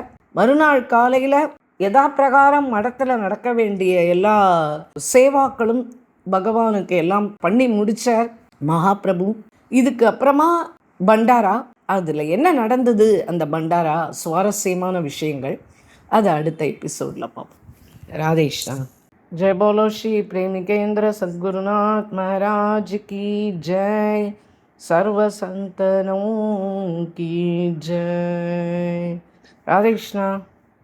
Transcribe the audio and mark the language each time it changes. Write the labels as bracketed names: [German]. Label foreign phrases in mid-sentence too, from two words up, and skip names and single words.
[Tamil] மறுநாள் காலையில் யதா பிரகாரம் மடத்தில் நடக்க வேண்டிய எல்லா சேவாக்களும் பகவானுக்கு எல்லாம் பண்ணி முடித்தார் மகாபிரபு. இதுக்கு அப்புறமா பண்டாரா, அதில் என்ன நடந்தது அந்த பண்டாரா, சுவாரஸ்யமான விஷயங்கள் அது அடுத்த எபிசோடில் பார்ப்போம். ராதேஷ்ணா. [Hindi] जय बोलो श्री प्रेमिकेंद्र सद्गुरुनाथ महाराज की जय, सर्व संतनों की जय. राधे कृष्णा.